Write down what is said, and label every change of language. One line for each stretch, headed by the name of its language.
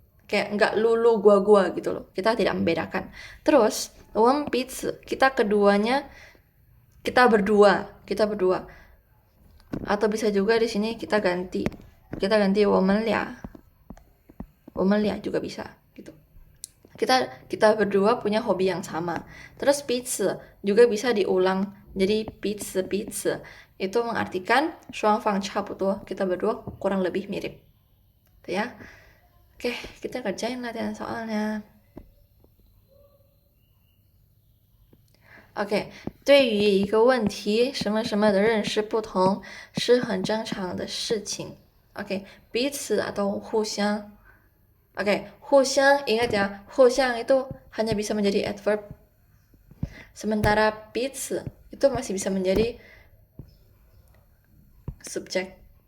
Indonesian: Kayak nggak lu gua gitu loh. Kita tidak membedakan. Terus
Chinese: 我们彼此
Indonesian: kita keduanya kita berdua. Atau bisa juga di sini kita ganti
Chinese: 我们俩
Indonesian: juga bisa gitu. Kita berdua punya hobi yang sama. Terus 彼此 juga bisa diulang. Jadi 彼此 itu mengartikan
Chinese: 双方差不多.
Indonesian: Kita berdua kurang lebih mirip. Tuh ya. Oke, kita kerjain latihan soalnya.
Chinese: OK， 对于一个问题什么什么的认识不同是很正常的事情。
Indonesian: Oke, 彼此 atau 互相. Oke, 互相 ingat ya, 互相 itu hanya bisa menjadi adverb. Sementara 彼此 itu masih bisa menjadi subjek.